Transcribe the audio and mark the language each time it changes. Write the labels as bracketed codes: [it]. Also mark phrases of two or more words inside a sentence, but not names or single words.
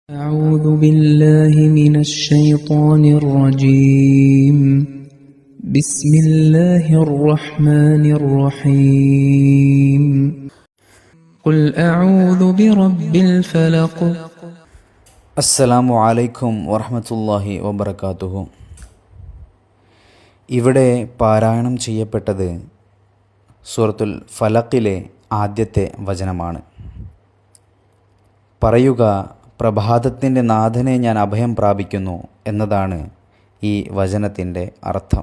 [ar] أعوذ بالله من الشيطان الرجيم بسم الله الرحمن الرحيم قل أعوذ برب الفلق السلام عليكم ورحمة الله وبركاته. [ml] ഇവിടെ പാരായണം ചെയ്യപ്പെട്ടത് സൂറത്തുൽ ഫലഖിലെ ആദ്യത്തെ വചനമാണ്. പറയുക, പ്രഭാതത്തിൻ്റെ നാഥനെ ഞാൻ അഭയം പ്രാപിക്കുന്നു എന്നതാണ് ഈ വചനത്തിൻ്റെ അർത്ഥം.